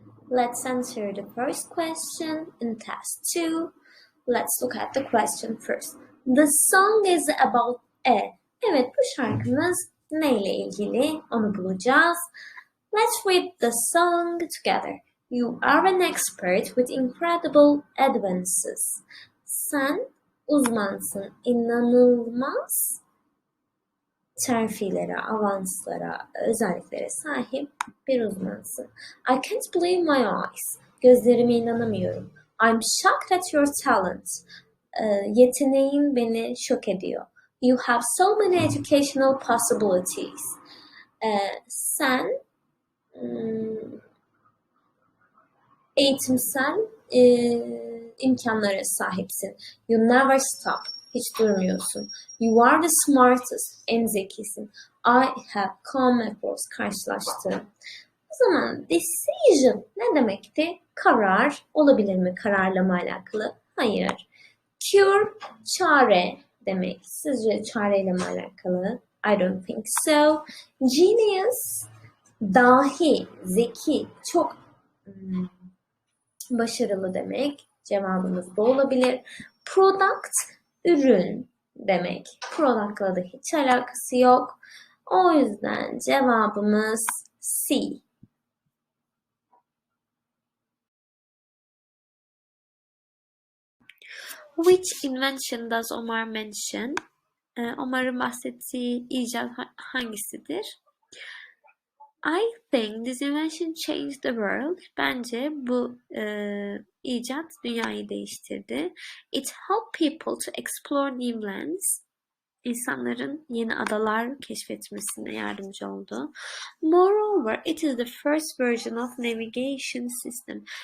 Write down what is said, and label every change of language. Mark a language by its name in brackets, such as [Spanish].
[English] Let's answer the first question in test 2. Let's look at the question first. The song is about a. [Turkish] Evet, bu şarkımız neyle ilgili? Onu bulacağız. [English] Let's read the song together. You are an expert with incredible advances. [Turkish] Sen uzmansın, inanılmaz terfilere, avanslara, özelliklere sahip bir uzmansın. [English] I can't believe my eyes. [Turkish] Gözlerime inanamıyorum. [English] I'm shocked at your talent. [Turkish] Yeteneğin beni şok ediyor. [English] You have so many educational possibilities. [Turkish] Sen eğitimsel imkanlara sahipsin. [English] You never stop. [Turkish] Hiç durmuyorsun. [English] You are the smartest. [Turkish] En zekisin. [English] I have come across. [Turkish] Karşılaştım. O zaman decision ne demekti? Karar. Olabilir mi? Kararlama alakalı. Hayır. Cure, çare demek. Sizce çareyle mi alakalı? [English] I don't think so. [Turkish] Genius, dahi, zeki, çok başarılı demek. Cevabımız da olabilir. Product, ürün demek. Product'la da hiç alakası yok. O yüzden cevabımız C. [English] Which invention does Omar mention? [Turkish] Omar'ın bahsettiği icat hangisidir? [English] I think this invention changed the world. [Turkish] Bence bu icat dünyayı değiştirdi. [English] It helped people to explore new lands. [Turkish] İnsanların yeni adalar keşfetmesine yardımcı oldu. [English] Moreover, it is the first version of navigation system.